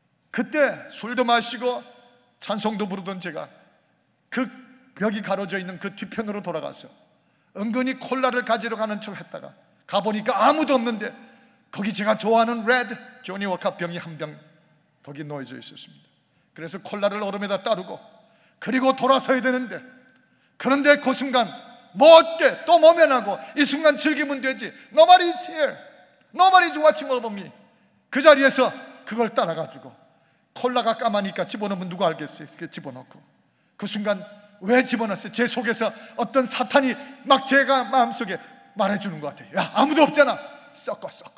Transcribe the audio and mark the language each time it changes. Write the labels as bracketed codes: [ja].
[ko] 그때 술도 마시고 찬송도 부르던 제가 그 벽이 가로져 있는 그 뒤편으로 돌아가서 은근히 콜라를 가지러 가는 척 했다가 가보니까 아무도 없는데 거기 제가 좋아하는 레드 조니 워커 병이 한 병 거기 놓여져 있었습니다. 그래서 콜라를 얼음에다 따르고 그리고 돌아서야 되는데, 그런데 그 순간 뭐 어때? 또 모면하고 이 순간 즐기면 되지. [en] Nobody is here, Nobody is watching over me. [ko] 그 자리에서 그걸 따라가지고 콜라가 까마니까 집어넣으면 누가 알겠어요? 이렇게 집어넣고 그 순간 왜 집어넣었어요? 제 속에서 어떤 사탄이 막 제가 마음속에 말해주는 것 같아요. 야, 아무도 없잖아. 섞어.